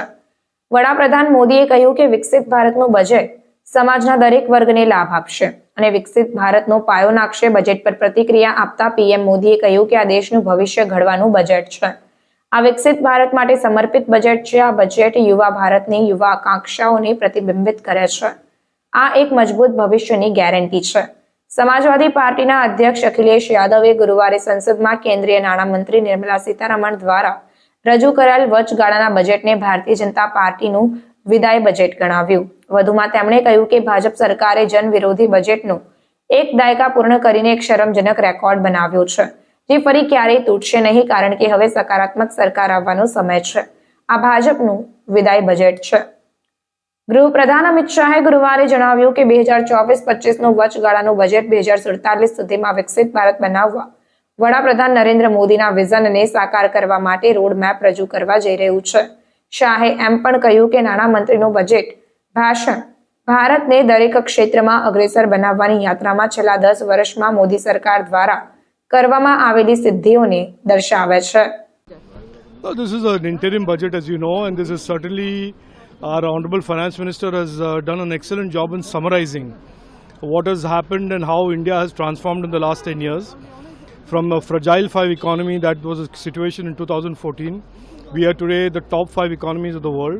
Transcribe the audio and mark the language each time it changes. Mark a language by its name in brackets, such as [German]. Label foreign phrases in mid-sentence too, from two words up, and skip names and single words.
[Gujarati] વડાપ્રધાન મોદીએ કહ્યું કે વિકસિત ભારતનું બજેટ સમાજના દરેક વર્ગને લાભ આપશે અને વિકસિત ભારતનો પાયો નાખશે। બજેટ પર પ્રતિક્રિયા આપતા પીએમ મોદીએ કહ્યું કે આ દેશનું ભવિષ્ય ઘડવાનું બજેટ છે। આ વિકસિત ભારત માટે સમર્પિત બજેટ છે। આ બજેટ યુવા ભારતની યુવા આકાંક્ષાઓને પ્રતિબિંબિત કરે છે। આ એક મજબૂત ભવિષ્યની ગેરંટી છે। સમાજવાદી પાર્ટીના અધ્યક્ષ અખિલેશ યાદવે ગુરુવારે સંસદમાં કેન્દ્રીય નાણામંત્રી નિર્મલા સીતારમણ દ્વારા રજૂ કરાયેલ વચગાળાના બજેટને ભારતીય જનતા પાર્ટીનું વિદાય બજેટ ગણાવ્યું। વધુમાં તેમણે કહ્યું કે ભાજપ સરકારે જન વિરોધી બજેટનો એક દાયકા પૂર્ણ કરીને એક શરમજનક રેકોર્ડ બનાવ્યો છે, જે ફરી ક્યારેય તૂટશે નહીં, કારણ કે હવે સકારાત્મક સરકાર આવવાનો સમય છે। આ ભાજપનું વિદાય બજેટ છે। ગૃહપ્રધાન અમિત શાહે ગુરુવારે જણાવ્યું કે 2024-25નું વચગાળાનું બજેટ 2047 સુધીમાં વિકસિત ભારત બનાવવા વડાપ્રધાન નરેન્દ્ર મોદીના વિઝનને સાકાર કરવા માટે રોડમેપ રજૂ કરવા જઈ રહ્યું છે। શાહે એમ પણ કહ્યું કે નાણામંત્રીનું બજેટ ભાષણ ભારતને દરેક ક્ષેત્રમાં અગ્રેસર બનાવવાની યાત્રામાં છેલ્લા 10 વર્ષમાં મોદી સરકાર દ્વારા કરવામાં આવેલી સિદ્ધિઓને દર્શાવે છે। [English] This is an interim budget, as you know, and this is certainly our Honorable Finance Minister has done an excellent job in summarizing what has happened and how India has transformed in the last 10 years. From a fragile 5 economy that was a situation in 2014, we are today the top 5 economies of the world.